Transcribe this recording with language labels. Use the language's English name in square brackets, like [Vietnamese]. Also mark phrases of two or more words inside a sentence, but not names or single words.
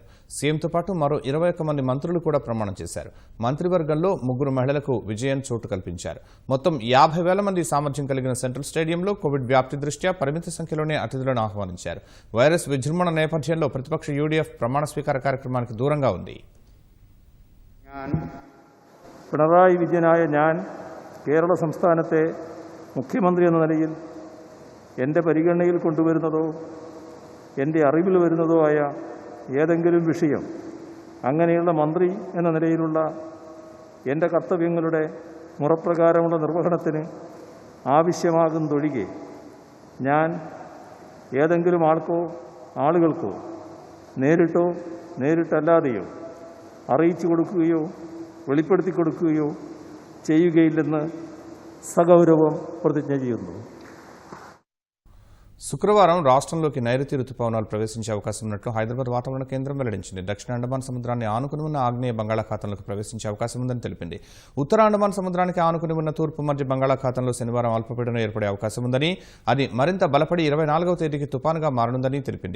[Telugu] సీఎంతో పాటు మరో 21 మంది మంత్రులు కూడా ప్రమాణం చేశారు. మంత్రివర్గంలో 3 మహిళలకు విజయన్ చోటు కల్పించారు. మొత్తం 50,000 మంది సామర్థ్యం కలిగిన సెంట్రల్ స్టేడియంలో కోవిడ్ వ్యాప్తి దృష్ట్యా పరిమిత సంఖ్యలోనే అతిథులను ఆహ్వానించారు. వైరస్ విజృంభణ నేపథ్యంలో ప్రతిపక్ష యూడీఎఫ్ ప్రమాణ స్వీకార కార్యక్రమానికి దూరంగా ఉంది. [Malayalam] പിണറായി വിജയനായ ഞാൻ കേരള സംസ്ഥാനത്തെ മുഖ്യമന്ത്രി എന്ന നിലയിൽ എൻ്റെ പരിഗണനയിൽ കൊണ്ടുവരുന്നതോ എൻ്റെ അറിവിൽ വരുന്നതോ ആയ ഏതെങ്കിലും വിഷയം അങ്ങനെയുള്ള മന്ത്രി എന്ന നിലയിലുള്ള എൻ്റെ കർത്തവ്യങ്ങളുടെ മുറപ്രകാരമുള്ള നിർവഹണത്തിന് ആവശ്യമാകുന്നതൊഴികെ ഞാൻ ഏതെങ്കിലും ആളുകൾക്കോ നേരിട്ടോ നേരിട്ടല്ലാതെയോ അറിയിച്ചു കൊടുക്കുകയോ വെളിപ്പെടുത്തി കൊടുക്കുകയോ ചെയ്യുകയില്ലെന്ന് [Telugu] సగౌరవం ప్రతిజ్ఞ చేయును. శుక్రవారం రాష్ట్రంలోకి నైరుతి రుతుపవనాలు ప్రవేశించే అవకాశం ఉన్నట్లు హైదరాబాద్ వాతావరణ కేంద్రం వెల్లడించింది. దక్షిణ అండమాన్ సముద్రాన్ని ఆనుకుని ఉన్న ఆగ్నేయ బంగాళాఖాతంలోకి ప్రవేశించే అవకాశం ఉందని తెలిపింది. ఉత్తర అండమాన్ సముద్రానికి ఆనుకుని ఉన్న తూర్పు మధ్య బంగాళాఖాతంలో శనివారం అల్పపీడనం ఏర్పడే అవకాశం ఉందని, అది మరింత బలపడి 24వ తేదీకి తుపానుగా మారనుందని తెలిపింది.